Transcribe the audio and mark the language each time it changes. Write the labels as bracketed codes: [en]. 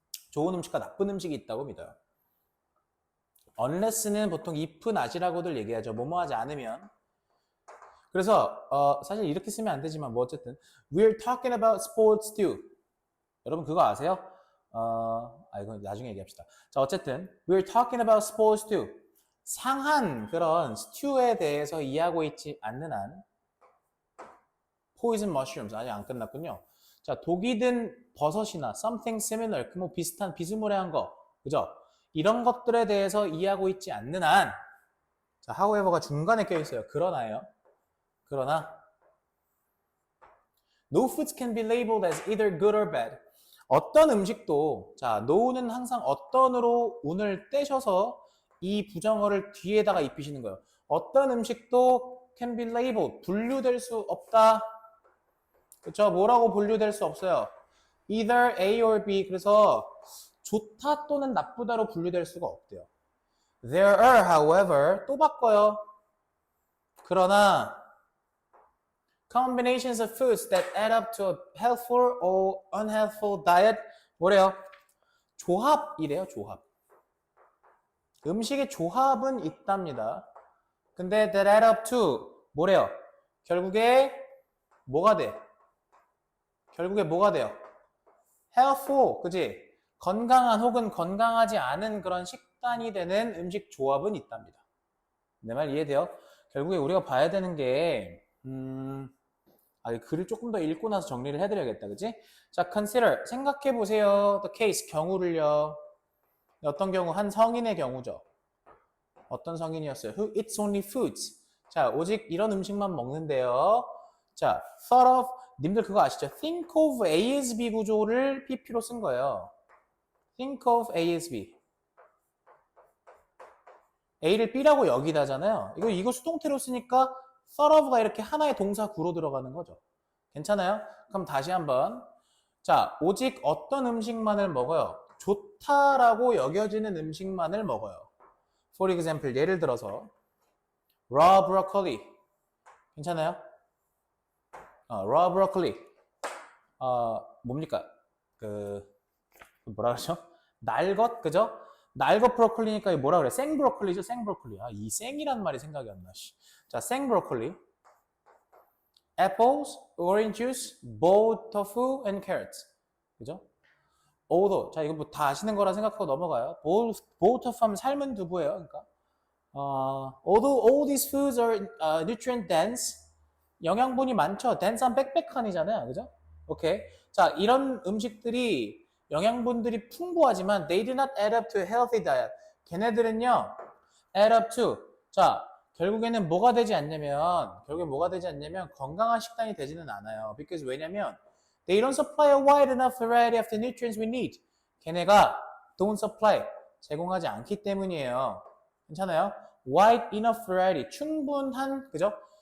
[ko] 좋은 음식과 나쁜 음식이 있다고 믿어요. unless는 보통 if, not이라고들 얘기하죠. 뭐뭐 하지 않으면. 그래서 사실 이렇게 쓰면 안 되지만 뭐 어쨌든 [en] we're talking about sports too. [ko] 여러분 그거 아세요? 이건 나중에 얘기합시다. 자, 어쨌든 [en] we're talking about sports too. [ko] 상한 그런 스튜에 대해서 이해하고 있지 않는 한 [en] poison mushrooms [ko] 아직 안 끝났군요. 자, 독이 든 버섯이나 [en] something similar, [ko] 그 뭐 비슷한 비스무리한 거, 그죠? 이런 것들에 대해서 이해하고 있지 않는 한, 자, however가 중간에 껴있어요. 그러나 [en] no foods can be labeled as either good or bad. [ko] 어떤 음식도, 자, no는 항상 어떤으로 운을 떼셔서 이 부정어를 뒤에다가 입히시는 거예요. 어떤 음식도 [en] can be labeled, [ko] 분류될 수 없다. 그쵸? 뭐라고 분류될 수 없어요. [en] either A or B. [ko] 그래서 좋다 또는 나쁘다로 분류될 수가 없대요. [en] There are, however, [ko] 또 바꿔요. 그러나 [en] combinations of foods that add up to a healthful or unhealthful diet. [ko] 뭐래요? 조합이래요, 조합. 음식의 조합은 있답니다. 근데 [en] that add up to [ko] 뭐래요? 결국에 뭐가 돼? 결국에 뭐가 돼요? healthful, 그지? 건강한 혹은 건강하지 않은 그런 식단이 되는 음식 조합은 있답니다. 내 말 이해돼요? 결국에 우리가 봐야 되는 게 글을 조금 더 읽고 나서 정리를 해드려야겠다, 그지? 자, consider, 생각해보세요. the case, 경우를요. 어떤 경우? 한 성인의 경우죠. 어떤 성인이었어요? [en] Who eats only foods. [ko] 자, 오직 이런 음식만 먹는데요. 자, thought of, 님들 그거 아시죠? think of A as B 구조를 PP로 쓴 거예요. [en] think of A as B. [ko] A를 B라고 여기다잖아요. 이거 수동태로 쓰니까 thought of가 이렇게 하나의 동사 구로 들어가는 거죠. 괜찮아요? 그럼 다시 한번. 자, 오직 어떤 음식만을 먹어요? 좋다라고 여겨지는 음식만을 먹어요. [en] For example, [ko] 예를 들어서 [en] raw broccoli. [ko] 괜찮아요? raw broccoli. 뭡니까? 뭐라 그러죠? 날것, 그죠? 날것 브로콜리니까 뭐라 그래? 생 브로콜리죠? 생 브로콜리. 이 생이란 말이 생각이 안 나. 자, 생 브로콜리. [en] apples, orange juice, boiled tofu, and carrots. [ko] 그죠? although, 자, 이거 뭐 다 아시는 거라 생각하고 넘어가요. boiled tofu 하면 삶은 두부예요. 그러니까. [en] although all these foods are nutrient dense, [ko] 영양분이 많죠. dense한 빽빽한이잖아요. 그죠? 오케이. 자, 이런 음식들이 영양분들이 풍부하지만 [en] they do not add up to a healthy diet. [ko] 걔네들은요, add up to. 자, 결국에는 뭐가 되지 않냐면 건강한 식단이 되지는 않아요. [en] because [ko] 왜냐면 [en] they don't supply a wide enough variety of the nutrients we need. [ko] 걔네가 [en] don't supply, [ko] 제공하지 않기 때문이에요. 괜찮아요? [en] wide enough variety, [ko] 충분한, 그죠?